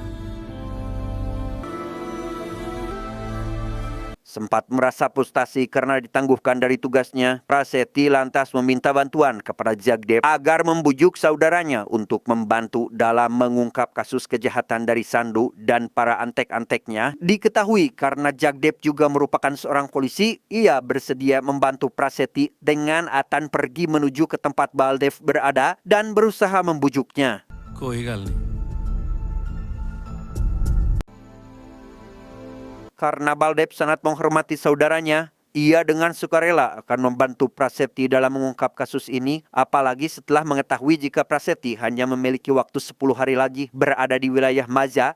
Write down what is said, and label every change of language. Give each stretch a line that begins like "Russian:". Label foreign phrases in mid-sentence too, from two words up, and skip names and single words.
Indonesian: Sempat merasa frustasi karena ditangguhkan dari tugasnya, Prasetya lantas meminta bantuan kepada Zagdev agar membujuk saudaranya untuk membantu dalam mengungkap kasus kejahatan dari Sandu dan para antek-anteknya. Diketahui karena Zagdev juga merupakan seorang polisi, ia bersedia membantu Prasetya dengan akan pergi menuju ke tempat Baldep berada dan berusaha membujuknya.
Punjabi: ਕੋਈ ਗੱਲ ਨਹੀਂ
Indonesian: Karena Baldep sangat menghormati saudaranya, ia dengan sukarela akan membantu Prasetya dalam mengungkap kasus ini, apalagi setelah mengetahui jika Prasetya hanya memiliki waktu 10 hari lagi berada di wilayah Maja.